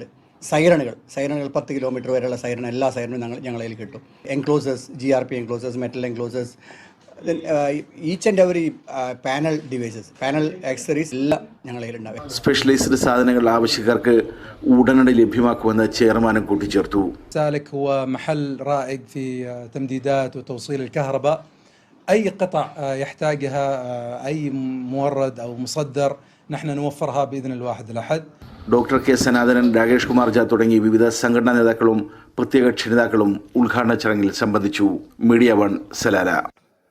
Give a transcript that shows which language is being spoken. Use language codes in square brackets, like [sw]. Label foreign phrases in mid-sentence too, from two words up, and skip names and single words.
[ml] സൈറണുകൾ 10 കിലോമീറ്റർ വരെയുള്ള എല്ലാ സൈറണും ഞങ്ങളതിൽ കിട്ടും. [en] Enclosures, GRP enclosures, metal enclosures, each and every panel devices, panel accessories [ml] എല്ലാം ഞങ്ങളതിലുണ്ടാവും. സ്പെഷ്യലൈസ്ഡ് സാധനങ്ങൾ ആവശ്യക്കാർക്ക് ഉടനടി ലഭ്യമാക്കുമെന്ന് ചെയർമാനും കൂട്ടിച്ചേർത്തു. [ar] سالك هو محل رائد في تمديدات وتوصيل الكهرباء. أي قطع يحتاجها أي مورد أو مصدر نحن نوفرها بإذن الواحد الأحد. [ml] ഡോക്ടർ കെ സനാതനൻ, രാകേഷ് കുമാർ ജാ തുടങ്ങി വിവിധ സംഘടനാ നേതാക്കളും പ്രത്യേക ക്ഷണിതാക്കളും ഉദ്ഘാടന ചടങ്ങിൽ സംബന്ധിച്ചു. മീഡിയ 1 സലാല.